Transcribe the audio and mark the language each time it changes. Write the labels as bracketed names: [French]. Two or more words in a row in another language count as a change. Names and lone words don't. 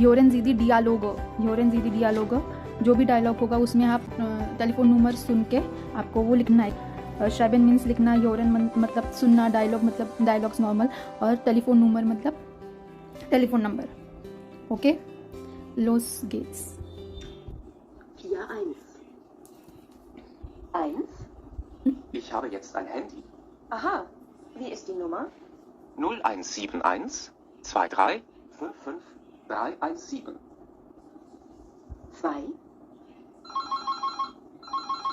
[German] Hören Sie die Dialoge [Hindi] जो भी डायलॉग होगा उसमें आप [English] telephone number [Hindi] सुन के आपको वो लिखना है। श्राइबन मीन्स लिखना, योरन मतलब सुनना, डायलॉग मतलब डायलॉग्स नॉर्मल, और [English] telephone number [Hindi] मतलब [English] telephone number. [German] okay, los geht's. 4, 1. Ich habe jetzt ein Handy. Aha, wie ist die Nummer? 0171 23 55 317. 2,